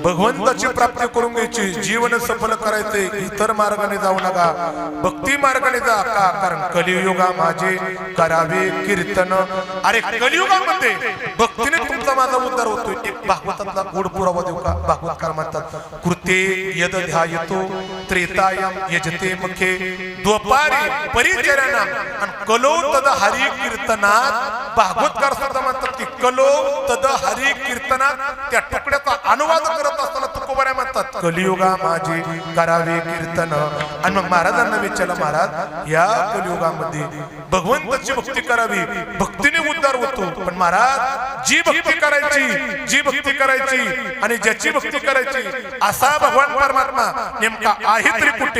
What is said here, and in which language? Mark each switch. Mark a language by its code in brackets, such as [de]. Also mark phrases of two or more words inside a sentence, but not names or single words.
[mr] भगवंताची प्राप्ती करून घ्यायची, जीवन सफल करायचे, इतर मार्गाने जाऊ नका, भक्ती मार्गाने जा. का? कारण कलियुगा माझे करावे कीर्तन. अरे कलियुगामध्ये भक्तीने तुमचा माझा उद्धार होतोय. एक भागवतातला गोड पुरावा देऊ का? भागवतकार म्हणतात, [sa] कृते यद ध्यायतो त्रेतायम यजते मुखे द्वपारी परिचरणाम आणि कलो तद हरी कीर्तनात. [mr] भागवतकार सुद्धा म्हणतात की [sa] कलो तद हरी कीर्तनात. [mr] त्या तुकड्याचा अनुवाद करत असताना तुकोबाऱ्या म्हणतात कलियुगा माझे करावे कीर्तन. आणि मग महाराजांना विचारलं, महाराज या कलियुगामध्ये भगवंताची भक्ती करावी, भक्तीने उद्धार होतो. पण महाराज जी भक्ती करायची आणि ज्याची भक्ती करायची असा भगवान परमात्मा नेमका आहे तरी कुठे?